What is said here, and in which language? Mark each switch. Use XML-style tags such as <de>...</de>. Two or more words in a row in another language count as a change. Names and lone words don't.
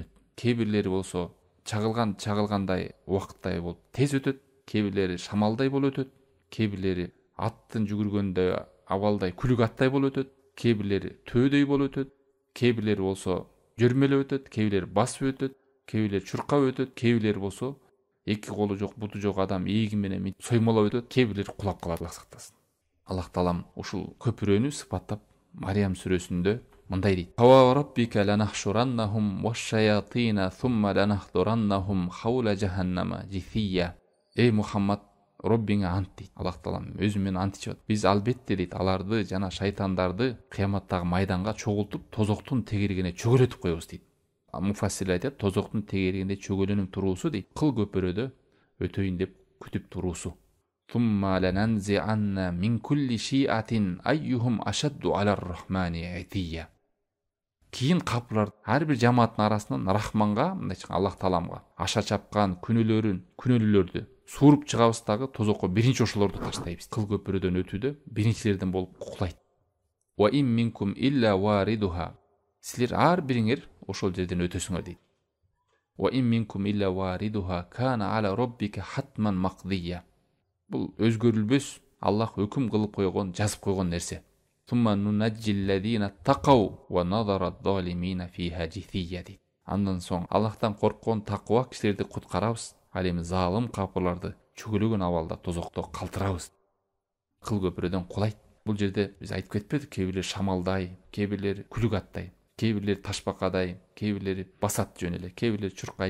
<ky>Кээ бирлери болсо чагылгандай убакыттай болуп тез өтөт, кээ бирлери шамалдай болуп өтөт, кээ бирлери аттын жүгүргөндөй абалдай күлүк аттай болуп өтөт, кээ бирлери төөдөй болуп өтөт, кээ бирлери болсо жөрмөлөп өтөт, кээ бирлери басып өтөт, кээ бирлери чуркап өтөт, кээ бирлери болсо эки колу жок, буту жок адам ийиги менен соймолоп өтөт, кээ бирлери кулап калат, Аллах сактасын. Аллах таалам ушул көпүрөнү сыпаттап Мариям сүрөсүндө мындай дейт:</ky> <ar>"فوربك لنحشرنهم والشياطين ثم لنحضرنهم حول جهنم جثيا."</ar> <ky>Эй Мухаммад, Роббиңе ант дейт. Аллах таалам өзү менен ант ичет. Биз албетте дейт аларды жана шайтандарды кыяматтагы майданга чогултуп, тозоктун тегерегине чөгөлөтүп коебуз дейт. Муфассир айтат, тозоктун тегерегинде чөгөлөнүп туруусу дейт, кыл көпүрөдө өтөйүн деп күтүп туруусу.</ky> <ar>ثم لننزعن من كل شيعة أيهم أشد على الرحمن عتيا.</ar> <ky>Кийин капырлар ар бир жамааттын арасынан Рахманга, мындайча Аллах тааламга аша чапкан күнөөлөрдү сууруп чыгабыз дагы тозокко биринчи ошолорду таштайбыз. Кыл көпүрөдөн өтүүдө биринчилерден болуп куклайт.</ky> <ar>وإن منكم إلا واردها.</ar> <ky>Силер ар бириңер ошол жерден өтөсүңөр дейт.</ky> <ar>وإن منكم إلا واردها كان على ربك حتما مقضيا.</ar> <ky>Бул өзгөрүлбөс, Аллах өкүм кылып койгон, жазып койгон нерсе.</ky> <ar>ثم ننجي الذين اتقوا ونذر الظالمين فيها جثيا.</ar> <ky>Андан соң Аллахтан корккон таква кишилерди куткарабыз, ал эми залым капырларды чөгөлөгөн абалда тозокто калтырабыз. Кыл көпүрөдөн кулайт. Бул жерде биз айтып кетпедик, кээ бирлер шамалдай, кээ бирлери күлүк аттай, кээ бирлери ташбакадай, кээ бирлери басат жөн эле, кээ бирлери чуркайт.</ky>